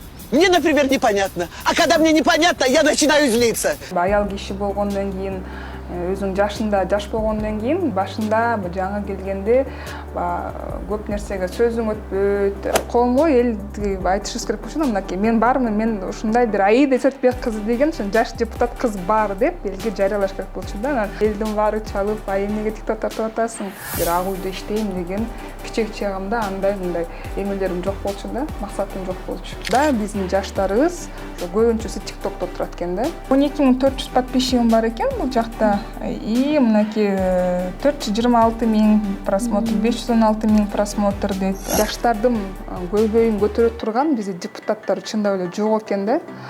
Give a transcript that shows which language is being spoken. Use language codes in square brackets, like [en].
[ru] Мне, например, непонятно. А когда мне непонятно, я начинаю злиться. [ky] Аял киши болгондон кийин, өзүң жашында жаш болгондон кийин башында жаңы келгенде көп нерсеге сөзүң өтпөйт. Коомго эл айтышыбыз керек болчу да, мынакей мен бармын, мен ушундай бир Аида Сотбек кызы деген жаш депутат кыз бар деп элге жарыялаш керек болчу да. Элдин баары чалып, эмнеге тикток тартып атасың? Бир ак үйдө иштейм деген кичек чагымда андай мындай эмелерим жок болчу да, максатым жок болчу. Да, биздин жаштарыбыз көбүнчөсү тиктокто турат экен да. 12400 подписчигим бар экен бул жакта. И мынакей 426 000 просмотр, 516 000 просмотр дейт. Жаштардын көйгөйүн көтөрө турган биздин депутаттар чындап эле жок экен да.